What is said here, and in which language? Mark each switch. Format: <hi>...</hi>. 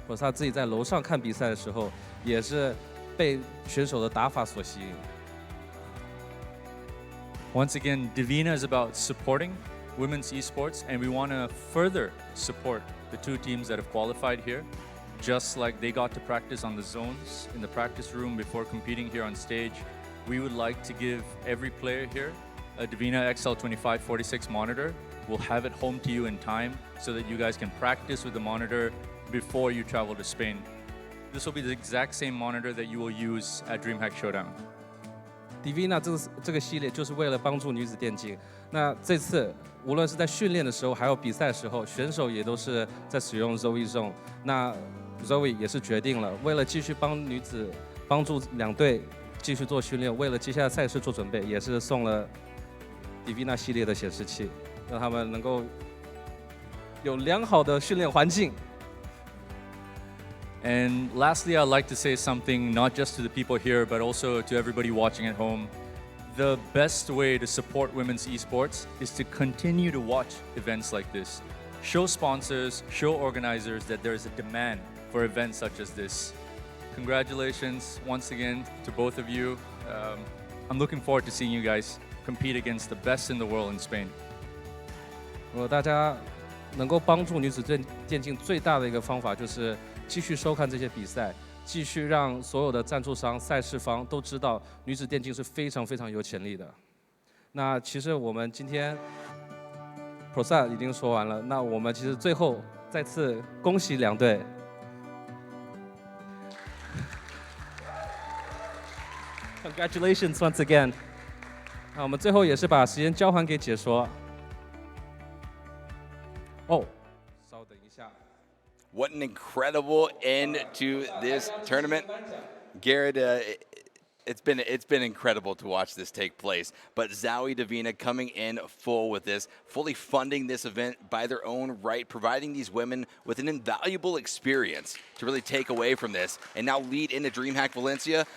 <zh>或者他自己在楼上看比赛的时候，也是被选手的打法所吸引。</zh> <en>Once again, Divina is about supporting women's esports, and we want to further support the two teams that have qualified here. Just like they got to practice on the zones in the practice room before competing here on stage, we would like to give every player here a Divina XL2546 monitor. We'll have it home to you in time so that you guys can practice with the monitor before you travel to Spain. This will be the exact same monitor that you will use at DreamHack Showdown.</en> <zh>Divina 这个系列就是为了帮助女子电竞。那这次无论是在训练的时候，还有比赛的时候，选手也都是在使用 ZOWIE Zone。那 ZOWIE 也是决定了，为了继续帮助两队继续做训练，为了接下来赛事做准备，也是送了 Divina 系列的显示器，让他们能够有良好的训练环境。</zh> <en>And lastly, I'd like to say something not just to the people here, but also to everybody watching at home. The best way to support women's esports is to continue to watch events like this. Show sponsors, show organizers that there is a demand for events such as this. Congratulations once again to both of you. I'm looking forward to seeing you guys compete against the best in the world in Spain.</en> <zh>大家能够帮助女子电竞最大的一个方法就是继续收看这些比赛，继续让所有的赞助商、赛事方都知道女子电竞是非常非常有潜力的。那其实我们今天 Pro 已经说完了，那我们其实最后再次恭喜两队。</zh> <en>Congratulations once again。</en> <zh>那我们最后也是把时间交还给解说。稍等一下。</zh> <en>What an incredible end to this tournament. Garrett, it's been incredible to watch this take place. But ZOWIE Divina coming in full with this, fully funding this event by their own right, providing these women with an invaluable experience to really take away from this and now lead into DreamHack Valencia.</en>